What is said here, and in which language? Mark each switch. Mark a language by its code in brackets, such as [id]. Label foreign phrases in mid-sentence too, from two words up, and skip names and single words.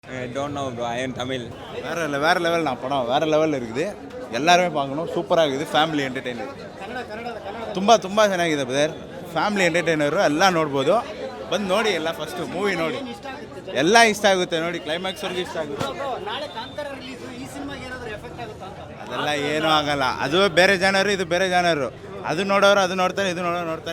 [en] Don't know bro I am Tamil. [ta] வேறு லெவல் நான் படம் வேறு லெவலில் இருக்குது. எல்லாருமே பார்க்கணும். சூப்பராக இருக்குது. [en] family entertainer [kn] ತುಂಬ ಚೆನ್ನಾಗಿದೆ ಬ್ರದರ್. [en] family entertainer [kn] ಎಲ್ಲ ನೋಡ್ಬೋದು. ಬಂದು ನೋಡಿ ಎಲ್ಲ [en] first movie [kn] ನೋಡಿ ಎಲ್ಲ ಇಷ್ಟ ಆಗುತ್ತೆ. ನೋಡಿ ಕ್ಲೈಮ್ಯಾಕ್ಸ್ವರೆಗೂ ಇಷ್ಟ ಆಗುತ್ತೆ. ಅದೆಲ್ಲ ಏನೂ ಆಗಲ್ಲ. ಅದು ಬೇರೆ ಜನರು ಇದು ಬೇರೆ ಜನರು. ಅದು ನೋಡೋರು ಅದು ನೋಡ್ತಾರೆ ಇದು ನೋಡ್ತಾರೆ.